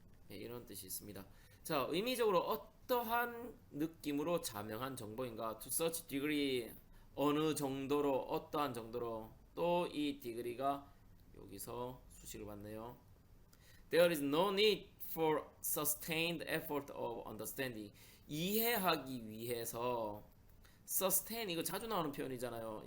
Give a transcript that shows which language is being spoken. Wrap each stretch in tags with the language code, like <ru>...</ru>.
<ko>예, 이런 뜻이 있습니다. 자, 의미적으로 어떠한 느낌으로 자명한 정보인가?</ko> <en>To such degree,</en> <ko>어느 정도로, 어떠한 정도로. 또 이 degree가 여기서 수식을 받네요.</ko> <en>There is no need for sustained effort of understanding.</en> <ko>이해하기 위해서 sustain, 이거 자주 나오는 표현이잖아요.</ko>